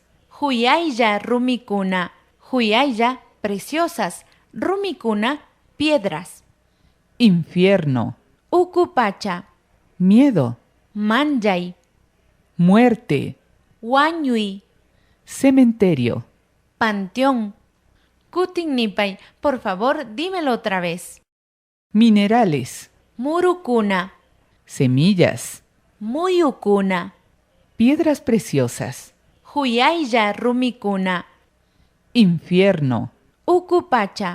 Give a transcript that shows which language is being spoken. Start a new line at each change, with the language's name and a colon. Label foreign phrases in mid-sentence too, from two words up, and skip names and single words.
Quechua: Huyaya Rumikuna, Huyaya preciosas, Rumikuna piedras,
Spanish: infierno,
Quechua: Ukupacha,
Spanish: miedo,
Quechua: Manjay,
Spanish: muerte,
Quechua: Wanyui,
Spanish: cementerio. panteón.
Quechua: Kutin-Nipay,
Spanish: por favor, dímelo otra vez. Minerales,
Quechua: Murukuna,
Spanish: semillas,
Quechua: Muyukuna,
Spanish: piedras preciosas,
Quechua: Huyaya Rumikuna,
Spanish: infierno,
Quechua: Ukupacha,